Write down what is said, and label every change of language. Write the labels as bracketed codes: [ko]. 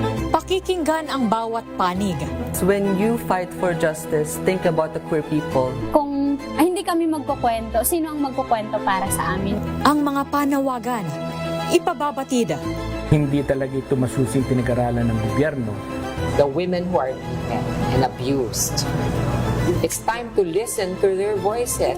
[tl] Pakikinggan ang bawat panig. [en] When you fight for justice, think about the queer people. [tl] Kung hindi kami magkukwento, sino ang magkukwento para sa amin? Ang mga panawagan, ipababatid. Hindi talaga ito masusing pinag-aralan ng gobyerno. [en] The women who are beaten and abused. It's time to listen to their voices.